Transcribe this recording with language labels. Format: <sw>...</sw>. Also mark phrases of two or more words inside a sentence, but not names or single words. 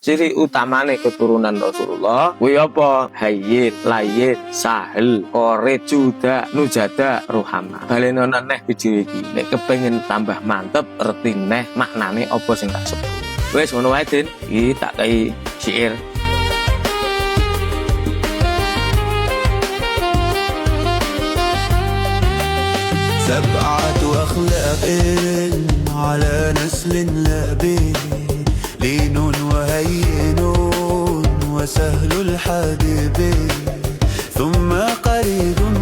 <jv>Ciri utamane keturunan Rasulullah kuwi apa?</jv> <ar>هين، لين، سهل، قريب، جود، نجدة، رحماء.</ar> <jv>Baleni neh video iki. Nek kepengin tambah mantep, erti neh maknane apa sing tak sebut. Wes ngono wae, Den. Iki tak kei syair.</jv> <ar>سبعة أخلاق على نسل لبين لين وهين وسهل الحدب ثم قريب</ar>